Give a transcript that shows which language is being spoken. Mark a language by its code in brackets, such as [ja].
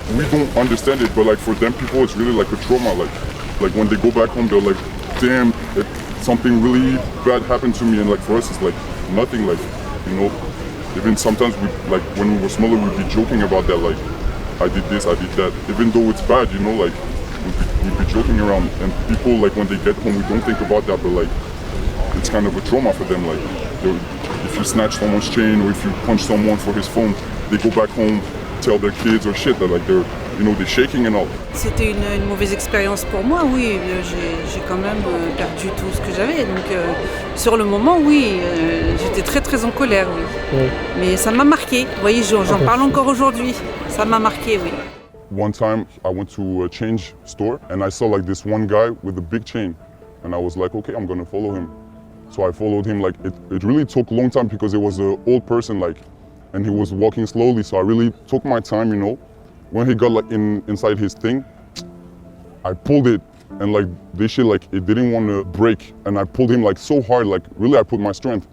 [en] We don't understand it, but like for them people, it's really like a trauma. Like when they go back home, they're like, damn, something really bad happened to me. And like for us, it's like nothing, like, you know, even sometimes we, like when we were smaller, we'd be joking about that, like, I did this, I did that. Even though it's bad, you know, like, we'd be joking around, and people like when they get home, we don't think about that, but like it's kind of a trauma for them. Like if you snatch someone's chain or if you punch someone for his phone, they go back home, tell their kids or shit that like they're shaking and all. [fr] C'était une mauvaise expérience pour moi, oui. J'ai quand même perdu tout ce que j'avais. Donc sur le moment, oui, j'étais très très en colère, oui. Oui. Mais ça m'a marqué. Vous voyez, j'en parle encore aujourd'hui. Ça m'a marqué, oui. [en] One time I went to a change store and I saw like this one guy with a big chain, and I was like, okay, I'm gonna follow him. So I followed him. Like it really took a long time because it was an old person, like, and he was walking slowly. So I really took my time, you know. When he got like inside his thing, I pulled it, and like this shit, like it didn't want to break, and I pulled him like so hard, like really I put my strength.